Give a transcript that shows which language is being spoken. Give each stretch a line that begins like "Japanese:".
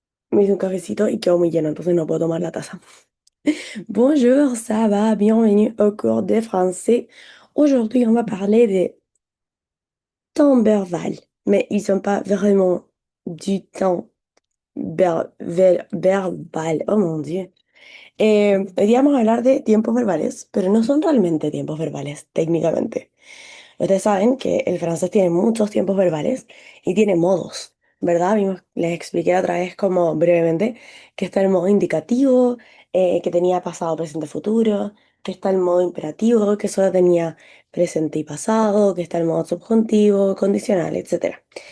Spanish: Me hice un cafecito y quedó muy lleno, entonces no puedo tomar la taza.
French: Bonjour, ça va? Bienvenue au cours de français. Aujourd'hui, on va parler des temps verbal, mais ils sont pas vraiment du temps verbal. Oh mon Dieu.
Spanish: Hoy día vamos a hablar de tiempos verbales, pero no son realmente tiempos verbales, técnicamente. Ustedes saben que el francés tiene muchos tiempos verbales y tiene modos, ¿verdad? Les expliqué la otra vez como brevemente que está el modo indicativo, que tenía pasado, presente, futuro, que está el modo imperativo, que solo tenía presente y pasado, que está el modo subjuntivo, condicional, etcétera.